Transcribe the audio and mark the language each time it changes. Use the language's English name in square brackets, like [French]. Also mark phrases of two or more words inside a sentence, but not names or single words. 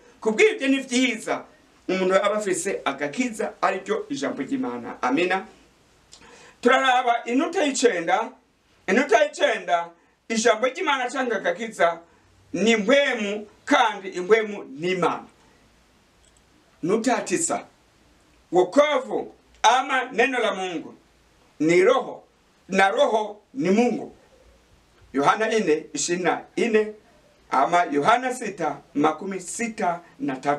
[Rundi] Kubw'ibyo ni vyiza umuntu aba afise agakiza, aribyo ijambo ry'Imana. Amina. Turaraba inota y'icenda. Ijambo ry'Imana cyangwa agakiza ni mpwemu, kandi impwemu ni Imana. [Swahili] Nukta 9, wokovu ama neno la Mungu ni roho, na roho ni Mungu. Yohana 4:24 ama Yohana 6:63.